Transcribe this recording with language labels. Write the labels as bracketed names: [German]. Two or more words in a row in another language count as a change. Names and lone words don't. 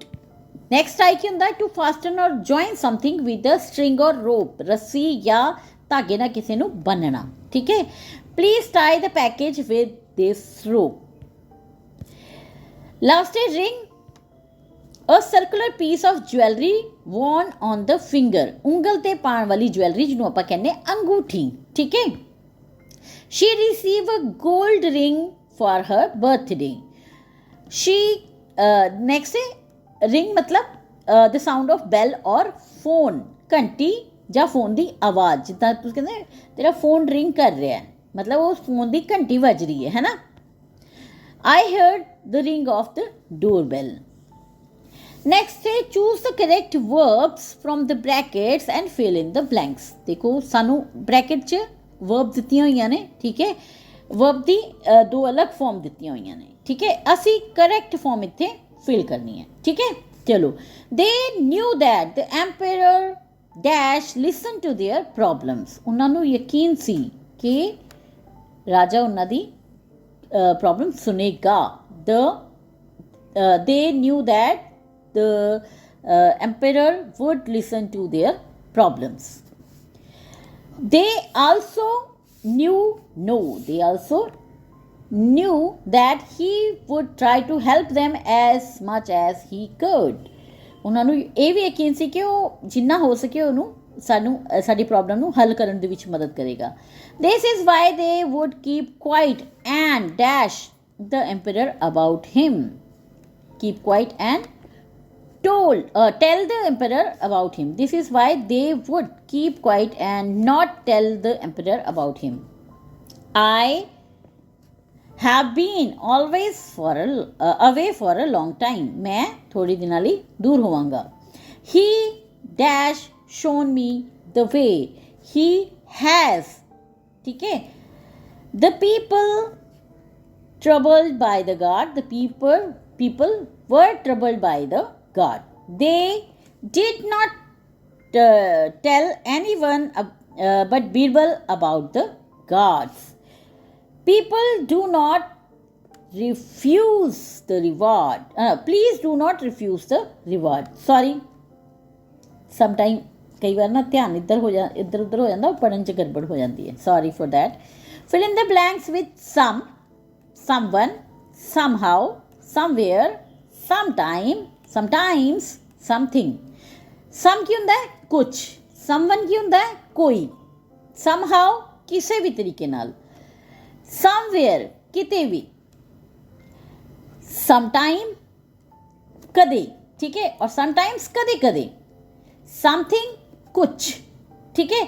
[English] next tie [Punjabi] ਕੀ ਹੁੰਦਾ, [English] to fasten or join something with a string or rope, [Punjabi] ਰੱਸੀ ਜਾਂ ਧਾਗੇ ਨਾਲ ਕਿਸੇ ਨੂੰ ਬੰਨਣਾ, ਠੀਕ ਹੈ। [English] please tie the package with this rope. [Punjabi] ਲਾਸਟ ਹੈ ਰਿੰਗ, [English] a circular piece of jewelry worn on the finger, [Punjabi] ਉਂਗਲ ਤੇ ਪਾਉਣ ਵਾਲੀ ਜਵੈਲਰੀ ਜਿਹਨੂੰ ਆਪਾਂ ਕਹਿੰਦੇ ਅੰਗੂਠੀ, ਠੀਕ ਹੈ। [English] She received a gold ring for her birthday. She next है ring मतलब the sound of bell or phone, [Punjabi] घंटी ਜਾਂ ਫੋਨ ਦੀ ਆਵਾਜ਼, ਜਿੱਦਾਂ ਤੁਸੀਂ ਕਹਿੰਦੇ ਤੇਰਾ ਫੋਨ ਰਿੰਗ ਕਰ ਰਿਹਾ ਹੈ, ਮਤਲਬ ਉਸ ਫੋਨ ਦੀ ਘੰਟੀ ਵੱਜ ਰਹੀ ਹੈ ਨਾ। [English] I heard the ring of the doorbell. Next है choose the correct verbs from the brackets and fill in the blanks. [Punjabi] देखो ਸਾਨੂੰ ब्रैकेट 'ਚ वर्ब ਦਿੱਤੀਆਂ ਹੋਈਆਂ ਨੇ, ਠੀਕ ਹੈ। वर्ब ਦੀ ਦੋ ਅਲੱਗ ਫਾਰਮ ਦਿੱਤੀਆਂ ਹੋਈਆਂ ਨੇ, ਠੀਕ ਹੈ। ਅਸੀਂ ਕਰੈਕਟ ਫਾਰਮ ਇੱਥੇ ਫਿਲ ਕਰਨੀ ਹੈ, ਠੀਕ ਹੈ। ਚਲੋ, [English] they knew that the emperor dash listened to their problems. [Punjabi] ਉਹਨਾਂ ਨੂੰ ਯਕੀਨ ਸੀ ਕਿ ਰਾਜਾ ਉਹਨਾਂ ਦੀ ਪ੍ਰੋਬਲਮ ਸੁਣੇਗਾ। [English] they knew that the emperor would listen to their problems. They also knew that he would try to help them as much as he could. [Punjabi] ਉਹਨਾਂ ਨੂੰ ਇਹ ਵੀ ਯਕੀਨ ਸੀ ਕਿ ਉਹ ਜਿੰਨਾ ਹੋ ਸਕੇ ਉਹਨੂੰ ਸਾਡੀ ਪ੍ਰੋਬਲਮ ਨੂੰ ਹੱਲ ਕਰਨ ਦੇ ਵਿੱਚ ਮਦਦ ਕਰੇਗਾ। [English] This is why they would keep quiet and dash the emperor about him. Keep quiet and tell the emperor about him. This is why they would keep quiet and not tell the emperor about him. I have been always away for a long time. [Punjabi] ਮੈਂ ਥੋੜ੍ਹੀ ਦਿਨਾਂ ਲਈ ਦੂਰ ਹੋਵਾਂਗਾ. [English] He dash shown me the way. He has, [Punjabi] ਠੀਕ ਹੈ। [English] The people troubled by the god. The people were troubled by the god. They did not tell anyone but Birbal about the gods. People do not refuse the reward. Please do not refuse the reward. [Punjabi] Sorry, sometime ਕਈ ਵਾਰ ਨਾ ਧਿਆਨ ਇੱਧਰ ਉੱਧਰ ਹੋ ਜਾਂਦਾ, ਪੜ੍ਹਨ 'ਚ ਗੜਬੜ ਹੋ ਜਾਂਦੀ ਹੈ। [English] Sorry for that. Fill in the blanks with some, someone, somehow, somewhere, sometime, sometimes, something. [Punjabi] Some ਕੀ ਹੁੰਦਾ ਹੈ ਕੁਛ, someone ਕੀ ਹੁੰਦਾ ਹੈ ਕੋਈ, somehow ਕਿਸੇ ਵੀ ਤਰੀਕੇ ਨਾਲ, somewhere ਕਿਤੇ ਵੀ, sometime ਕਦੇ, ਠੀਕ ਹੈ, ਔਰ sometimes ਕਦੇ ਕਦੇ, something ਕੁਛ, ਠੀਕ ਹੈ।